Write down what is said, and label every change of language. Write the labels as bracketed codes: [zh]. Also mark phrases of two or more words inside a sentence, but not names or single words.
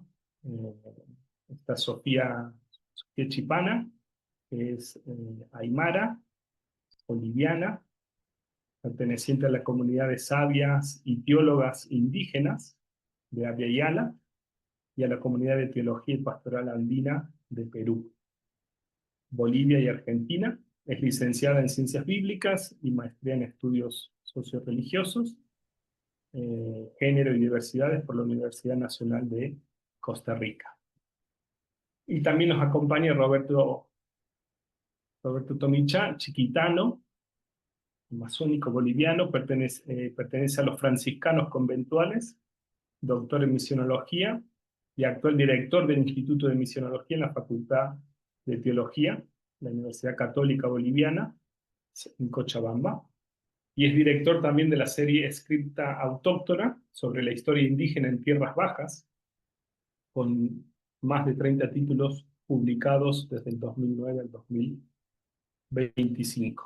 [es] Está Sofía Chipana, que es aymara, boliviana, perteneciente a la comunidad de sabias y teólogas indígenas de Abya Yala, y a la comunidad de teología y pastoral andina de Perú, Bolivia y Argentina. Es licenciada en Ciencias Bíblicas y maestría en Estudios Socioreligiosos, Género y Diversidades por la Universidad Nacional de Costa Rica. Y también nos acompaña Roberto Tomicha, chiquitano, amazónico boliviano, pertenece a los franciscanos conventuales, doctor en misionología y actual director del Instituto de Misionología en la Facultad de Teología de la Universidad Católica Boliviana en Cochabamba. y es director también de la serie Escrita Autóctona sobre la historia indígena en Tierras Bajas, con más de 30 títulos publicados desde el 2009 al 2025.